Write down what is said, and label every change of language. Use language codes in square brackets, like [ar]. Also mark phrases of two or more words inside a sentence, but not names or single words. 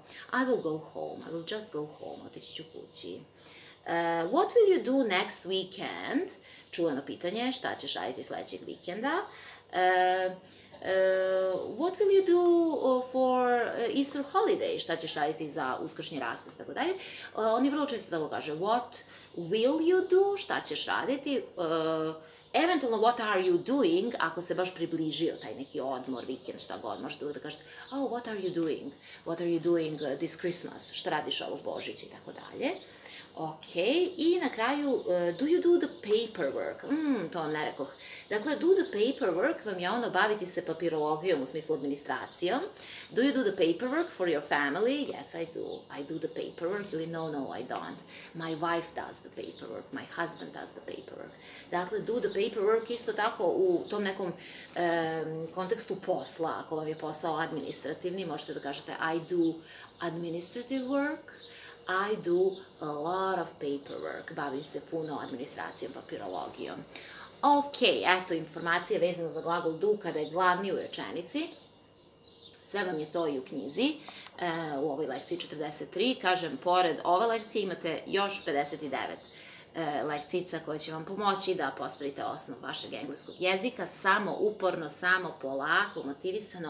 [en] I will go home. I will just go home. [sr] Otići ću kući. [en] What will you do next weekend? [sr] Čuveno pitanje, šta ćeš raditi sledećeg vikenda? [en] what will you do for Easter holiday, [sr] šta ćeš raditi za uskršnji raspust, tako dalje. Oni vrlo često tako kaže, [en] what will you do, [sr] šta ćeš raditi, eventualno [en] what are you doing, [sr] ako se baš približio taj neki odmor, vikend, šta god, možete uvijek da kažete, [en] oh, what are you doing, what are you doing this Christmas, [sr] šta radiš ovog Božića i tako dalje. Ok, i na kraju, [en] do you do the paperwork? [sr] To vam ne rekoh. Dakle, [en] do the paperwork [sr] vam je ono baviti se papirologijom u smislu administracijom. [en] Do you do the paperwork for your family? Yes, I do. I do the paperwork. Ili no, I don't. My wife does the paperwork. My husband does the paperwork. [sr] Dakle, [en] do the paperwork [sr] isto tako u tom nekom kontekstu posla. Ako vam je posao administrativni, možete da kažete [en] I do administrative work. I do a lot of paperwork. [sr] Bavim se puno administracijom, papirologijom. Ok, eto, informacije vezano za glagol do kada je glavni u rečenici. Sve vam je to i u knjizi, u ovoj lekciji 43. Kažem, pored ove lekcije imate još 59 lekcijica koje će vam pomoći da postavite osnov vašeg engleskog jezika, samo uporno, samo polako, motivisano.